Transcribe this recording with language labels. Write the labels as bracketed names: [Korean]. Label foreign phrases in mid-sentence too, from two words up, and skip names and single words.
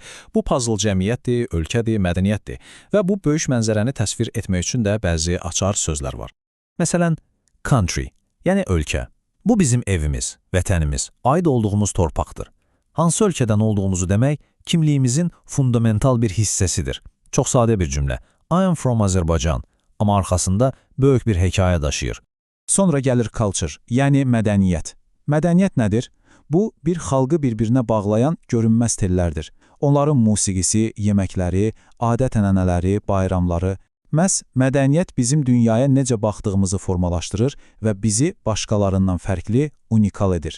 [Azerbaijani] Bu puzzle cəmiyyətdir, ölkədir, mədəniyyətdir və bu böyük mənzərəni təsvir etmək üçün də bəzi açar sözlər var. Məsələn, country, yəni ölkə. Bu bizim evimiz, vətənimiz, aid olduğumuz torpaqdır. Hansı ölkədən olduğumuzu demək kimliyimizin fundamental bir hissəsidir. Çox sadə bir cümlə. [English] I am from Azərbaycan, [Azerbaijani] amma arxasında böyük bir hekayə daşıyır. Sonra gəlir culture, yəni mədəniyyət. Mədəniyyət nədir? Bu, bir xalqı bir-birinə bağlayan görünməz tellərdir. Onların musiqisi, yeməkləri, adət-ənənələri, bayramları. Məhz mədəniyyət bizim dünyaya necə baxdığımızı formalaşdırır və bizi başqalarından fərqli, unikal edir.